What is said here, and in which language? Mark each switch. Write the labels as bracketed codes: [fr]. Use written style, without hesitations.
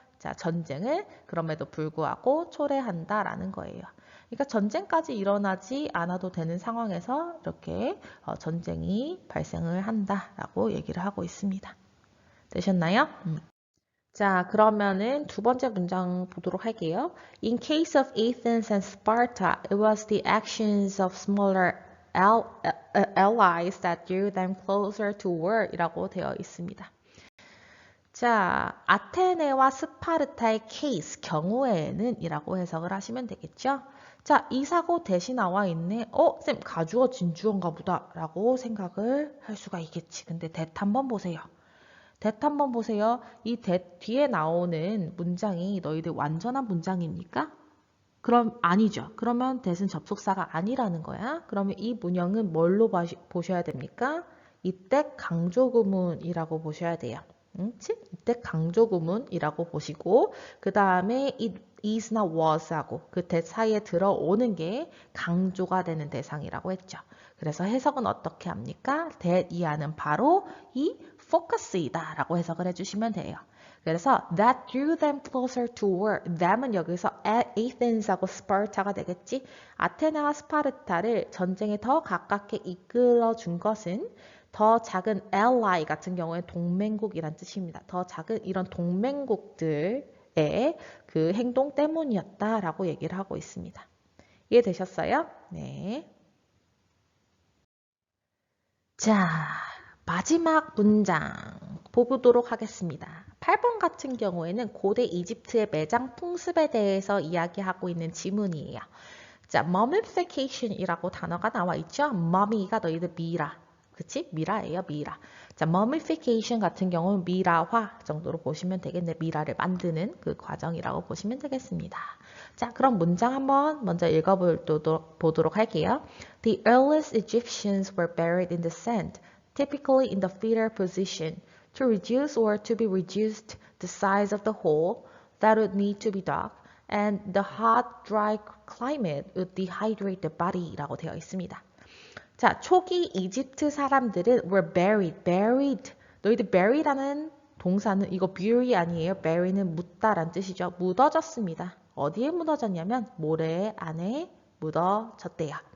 [ko] 자, 전쟁을 그럼에도 불구하고 초래한다 라는 거예요. 그러니까 전쟁까지 일어나지 않아도 되는 상황에서 이렇게 전쟁이 발생을 한다라고 얘기를 하고 있습니다. 되셨나요? 자, 그러면은 두 번째 문장 보도록 할게요. [en] In case of Athens and Sparta, it was the actions of smaller allies that drew them closer to war 이라고 [ko] 되어 있습니다. 자, 아테네와 스파르타의 케이스, 경우에는 이라고 해석을 하시면 되겠죠. 자, 이 사고 대신 나와 있네. 쌤, 가주어 진주어인가 보다 라고 생각을 할 수가 있겠지. 근데 that 한번 보세요. that 한번 보세요. 이 that 뒤에 나오는 문장이 너희들 완전한 문장입니까? 그럼 아니죠. 그러면 that은 접속사가 아니라는 거야. 그러면 이 문형은 뭘로 보셔야 됩니까? 이때 강조구문이라고 보셔야 돼요. 이때 강조구문이라고 보시고 그 다음에 it is나 was하고 그 that 사이에 들어오는 게 강조가 되는 대상이라고 했죠. 그래서 해석은 어떻게 합니까? that 이하는 바로 이 focus이다 라고 해석을 해주시면 돼요. 그래서 [en] that drew them closer to war. [ko] them은 여기서 Athens하고 Sparta가 되겠지. 아테네와 스파르타를 전쟁에 더 가깝게 이끌어 준 것은 더 작은 ally 같은 경우에 동맹국이란 뜻입니다. 더 작은 이런 동맹국들의 그 행동 때문이었다라고 얘기를 하고 있습니다. 이해되셨어요? 네. 자, 마지막 문장 보도록 하겠습니다. 8번 같은 경우에는 고대 이집트의 매장 풍습에 대해서 이야기하고 있는 지문이에요. 자, mummification이라고 단어가 나와 있죠? mummy가 너희들 미라. 그치? 미라예요, 미라. 자, mummification 같은 경우는 미라화 정도로 보시면 되겠네. 미라를 만드는 그 과정이라고 보시면 되겠습니다. 자, 그럼 문장 한번 먼저 읽어보도록 할게요. [en] The earliest Egyptians were buried in the sand, typically in the fetal position, to reduce or to be reduced the size of the hole that would need to be dug, and the hot, dry climate would dehydrate the body라고 [ko] 되어 있습니다. 자, 초기 이집트 사람들은 [en] were buried. [ko] 너희들 bury라는 동사는 이거 bury 아니에요. bury는 묻다란 뜻이죠. 묻어졌습니다. 어디에 묻어졌냐면 모래 안에 묻어졌대요.